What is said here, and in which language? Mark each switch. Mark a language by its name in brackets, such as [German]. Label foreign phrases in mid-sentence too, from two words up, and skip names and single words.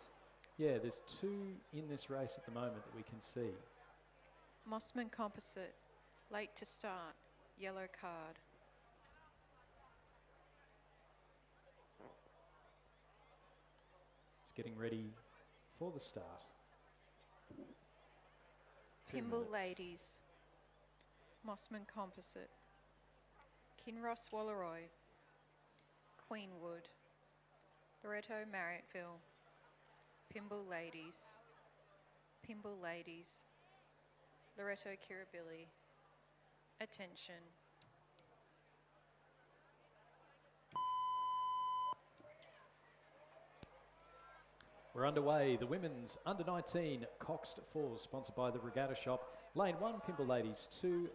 [English] Yeah, there's 2 in this race at the moment that we can see. Mossman Composite. Late to start. Yellow card. Getting ready for the start. Pimble Ladies. Mossman Composite. Kinross Walleroy. Queenwood. Loretto Marriotteville. Pimble Ladies. Pimble Ladies. Loretto Kirribilli. Attention. We're underway. The women's under-19 Coxed 4s, sponsored by the Regatta Shop. Lane 1, Pimble Ladies 2.